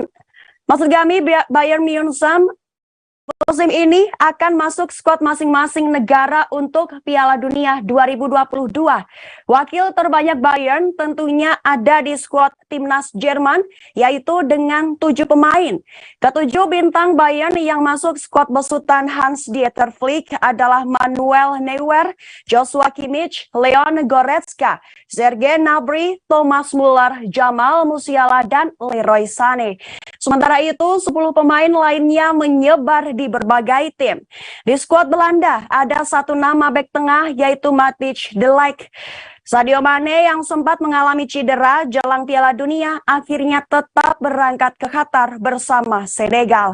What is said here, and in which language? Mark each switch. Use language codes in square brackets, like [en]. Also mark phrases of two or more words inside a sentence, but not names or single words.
[id] Maksud kami Bayern Munchen musim ini akan masuk skuad masing-masing negara untuk Piala Dunia 2022. Wakil terbanyak Bayern tentunya ada di skuad timnas Jerman, yaitu dengan 7 pemain. Ketujuh bintang Bayern yang masuk skuad besutan Hans-Dieter Flick adalah Manuel Neuer, Joshua Kimmich, Leon Goretzka, Serge Gnabry, Thomas Muller, Jamal Musiala, dan Leroy Sané. Sementara itu, 10 pemain lainnya menyebar di berbagai tim. Di skuad Belanda ada satu nama bek tengah yaitu Matthijs de Ligt. Sadio Mane yang sempat mengalami cedera jelang Piala Dunia akhirnya tetap berangkat ke Qatar bersama Senegal.